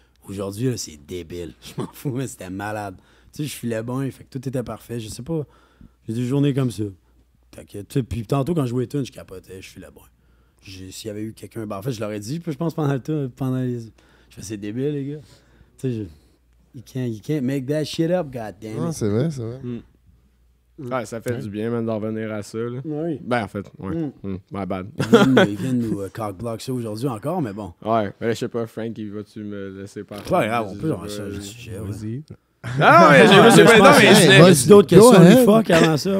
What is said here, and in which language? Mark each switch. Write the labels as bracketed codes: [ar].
[fr] Aujourd'hui, là, c'est débile. Je m'en fous, mais c'était malade. Tu sais, je filais bon, fait que tout était parfait. Je sais pas. J'ai des journées comme ça. Fait que, tu sais, puis tantôt, quand je jouais Tune, je capotais, je filais bon. S'il y avait eu quelqu'un. Ben, en fait, je l'aurais dit, puis je pense pendant le tune, Je fais, c'est débile, les gars. Tu sais, [en] you can't make that shit up, goddamn. [fr] Non, c'est vrai, c'est vrai. Ouais, ça fait du bien, même, d'en revenir à ça. Là. Oui. Ben, en fait, ouais. [en] My bad. [fr] Ils viennent nous cock-block ça aujourd'hui encore, mais bon. Ouais, mais là, je sais pas, Frank, vas-tu me laisser parler? Pas grave, on peut changer le sujet. Ouais. Vas-y. Ah, mais j'ai pas. Non, mais je Vas-y d'autres questions du fuck avant ça.